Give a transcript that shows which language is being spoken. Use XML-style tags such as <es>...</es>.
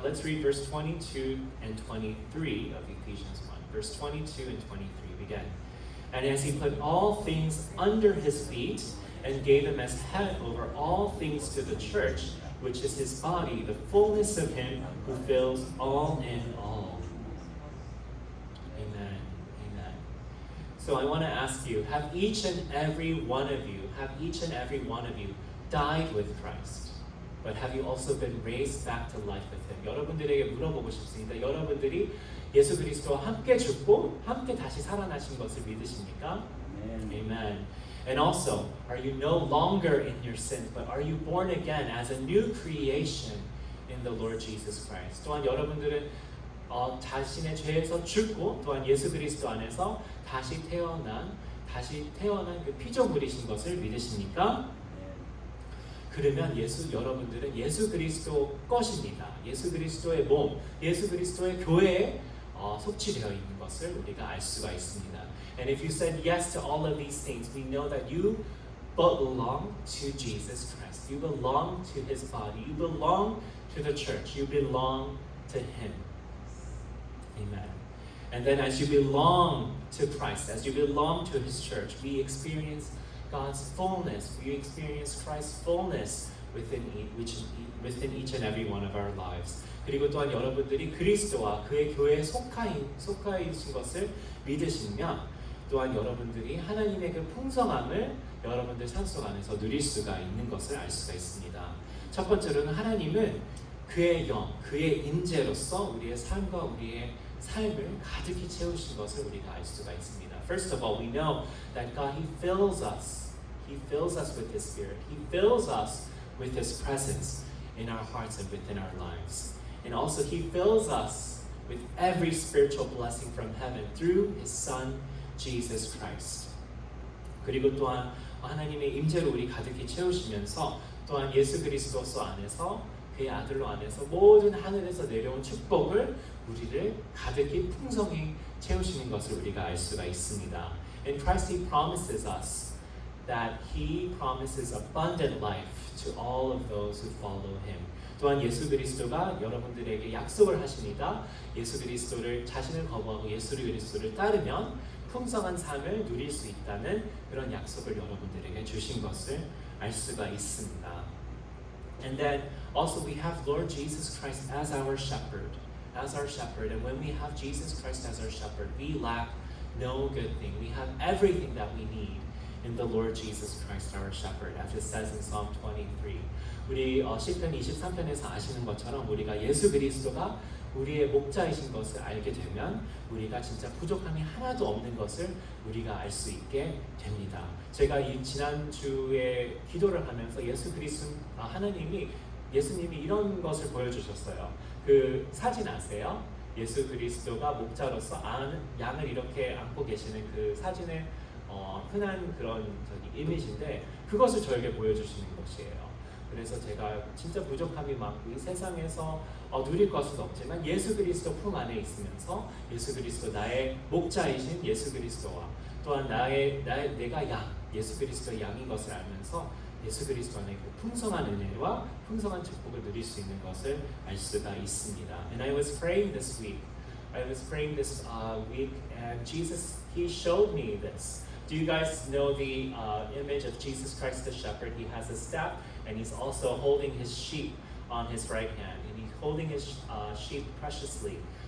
<en>Let's read verse 22 and 23 of Ephesians 1. Verse 22 and 23 begin. And as He put all things under His feet and gave Him as head over all things to the church, which is His body, the fullness of Him who fills all in all. Amen. Amen. So I want to ask you, have each and every one of you died with Christ? But have you also been raised back to life with Him?</en> <ko>여러분들에게 물어보고 싶습니다. 여러분들이 예수 그리스도와 함께 죽고 함께 다시 살아나신 것을 믿으십니까?</ko> <en>Amen. And also, are you no longer in your sins, but are you born again as a new creation in the Lord Jesus Christ?</en> <ko>또한 여러분들은 자신의 죄에서 죽고 또한 예수 그리스도 안에서 다시 태어난 그 피조물이신 것을 믿으십니까? 그러면 여러분들은 예수 그리스도 것입니다. 예수 그리스도의 몸, 예수 그리스도의 교회에 속취되어 있는 것을 우리가 알 수가 있습니다.</ko> <en>And if you said yes to all of these things, we know that you belong to Jesus Christ. You belong to His body. You belong to the church. You belong to Him. Amen. And then as you belong to Christ, as you belong to His church, we experience God's fullness. We experience Christ's fullness within each and every one of our lives.</en> <ko>그리고 또한 여러분들이 그리스도와 그의 교회에 속하신 것을 믿으시면 또한 여러분들이 하나님의 그 풍성함을 여러분들 삶 속 안에서 누릴 수가 있는 것을 알 수가 있습니다. 첫 번째로는 하나님은 그의 영, 그의 임재로서 우리의 삶과 우리의 삶을 가득히 채우신 것을 우리가 알 수가 있습니다.</ko> <en>First of all, we know that God, He fills us with His Spirit. He fills us with His presence in our hearts and within our lives. And also He fills us with every spiritual blessing from heaven through His Son, Jesus Christ.</en> <ko>그리고 또한 하나님의 임재로 우리 가득히 채우시면서 또한 예수 그리스도서 안에서 그의 아들로 안에서 모든 하늘에서 내려온 축복을 우리를 가득히 풍성히 채우시는 것을 우리가 알 수가 있습니다.</ko> <en>In Christ He promises us that He promises abundant life to all of those who follow Him.</en> <ko>또한 예수 그리스도가 여러분들에게 약속을 하십니다. 예수 그리스도를 자신을 거부하고 예수 그리스도를 따르면 풍성한 삶을 누릴 수 있다는 그런 약속을 여러분들에게 주신 것을 알 수가 있습니다.</ko> <en>And then also we have Lord Jesus Christ as our shepherd. And when we have Jesus Christ as our shepherd, we lack no good thing. We have everything that we need in the Lord Jesus Christ, our shepherd, as it says in Psalm 23.</en> <ko>우리 시편 23편에서 아시는 것처럼 우리가 예수 그리스도가 우리의 목자이신 것을 알게 되면 우리가 진짜 부족함이 하나도 없는 것을 우리가 알 수 있게 됩니다. 제가 이 지난주에 기도를 하면서 예수님이 이런 것을 보여주셨어요. 그 사진 아세요? 예수 그리스도가 목자로서 양을 이렇게 안고 계시는 그 사진의 흔한 그런 이미지인데 그것을 저에게 보여주시는 것이에요. 그래서 제가 진짜 부족함이 많고 이 세상에서 누릴 것은 없지만 예수 그리스도 품 안에 있으면서 예수 그리스도 나의 목자이신 예수 그리스도와 또한 내가 양, 예수 그리스도의 양인 것을 알면서 예수 그리스도 안에 그 풍성한 은혜와 풍성한 축복을 누릴 수 있는 것을 알 수가 있습니다.</ko> <en>And I was praying this week. I was praying this week, and Jesus, He showed me this. Do you guys know the image of Jesus Christ the shepherd? He has a staff, and He's also holding His sheep on His right hand, and He's holding His sheep preciously.</en>